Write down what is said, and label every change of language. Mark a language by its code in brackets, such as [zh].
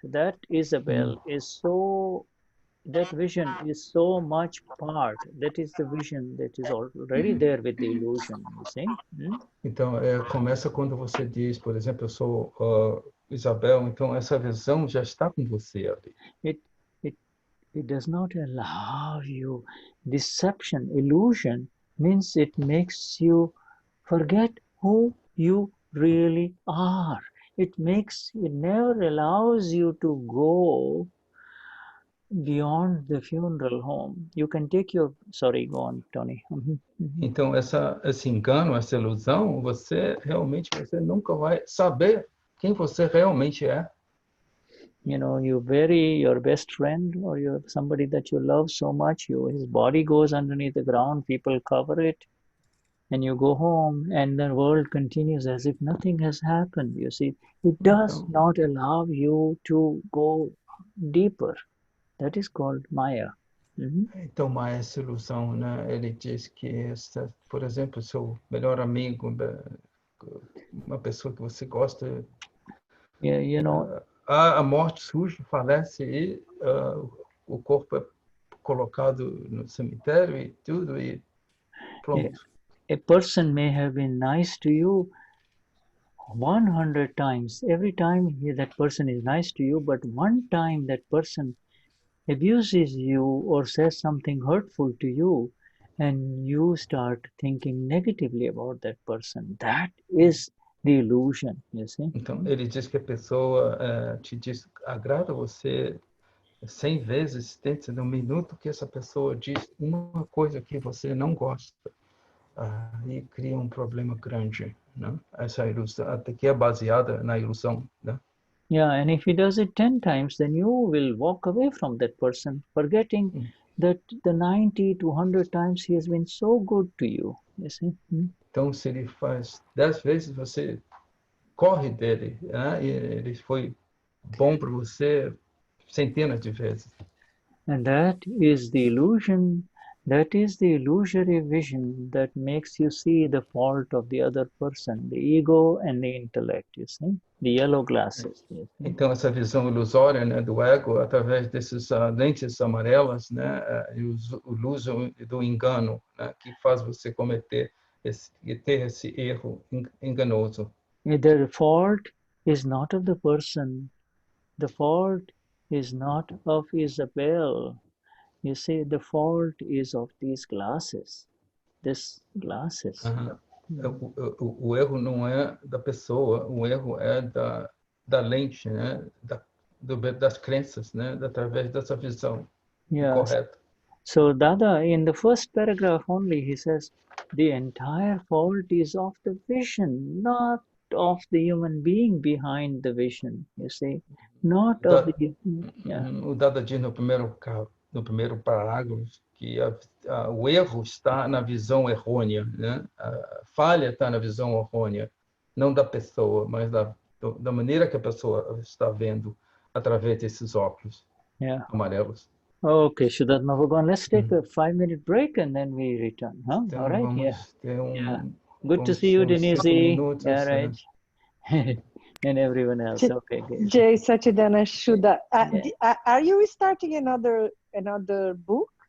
[en] That Isabel is so. That vision is so much part. That is the vision that is already there with the illusion. You see. [pt] Então, começa quando você diz, por exemplo, eu sou Isabel, então essa visão já está com você ali. [en] It does not allow you. Deception, illusion means it makes you forget who you really are. It never allows you to go beyond the funeral home. You can take your, sorry, go on, Tony. [pt] Então, esse engano, essa ilusão, você nunca vai saber quem você realmente é. [en] You know, you bury your best friend or somebody that you love so much, his body goes underneath the ground, people cover it, and you go home, and the world continues as if nothing has happened. You see, it does not allow you to go deeper. That is called Maya. [pt] Então, Maya é essa ilusão, né? Ele diz que, por exemplo, seu melhor amigo, uma pessoa que você gosta, [en] you know, [pt] a morte surge, falece e o corpo é colocado no cemitério e tudo e pronto. [en] A person may have been nice to you 100 times. Every time that person is nice to you, but one time that person abuses you or says something hurtful to you, and you start thinking negatively about that person. That is the illusion, you see. [pt] Então, ele diz que a pessoa te agrada você 100 vezes, dentro de um minuto que essa pessoa diz uma coisa que você não gosta, e cria um problema grande, né? Essa ilusão, até que é baseada na ilusão, né? [en] Yeah, and if he does it 10 times, then you will walk away from that person, forgetting that the 90 to 100 times he has been so good to you. You see? [pt] Então, se ele faz 10 vezes, você corre dele, né? E ele foi bom para você centenas de vezes. [en] And that is the illusion. That is the illusory vision that makes you see the fault of the other person, the ego and the intellect, you see, the yellow glasses. [pt] Então, essa visão ilusória, né, do ego, através dessas lentes amarelas, né, o uso do engano, né, que faz você ter esse erro enganoso. [en] The fault is not of the person. The fault is not of Isabel. You see, the fault is of these glasses. These glasses. [pt] O erro não é da pessoa, o erro é da lente, né? Das crenças, né? Através dessa visão correta. [en] So Dada, in the first paragraph only, he says, the entire fault is of the vision, not of the human being behind the vision, you see. Not of the... [pt] O Dada diz no primeiro parágrafo que o erro está na visão errônea, né? A falha está na visão errônea, não da pessoa, mas da maneira que a pessoa está vendo através desses óculos amarelos. [en] Okay, Shuddhatma Bhagavan, let's take a 5-minute break and then we return. Huh? [pt] Então, [en] all right, [pt] vamos ter [en] Good to see you, Denise. [pt] Minutos, [en] right. And everyone else. Okay, good. Jay Satchidana Shuddha. Are you starting another book?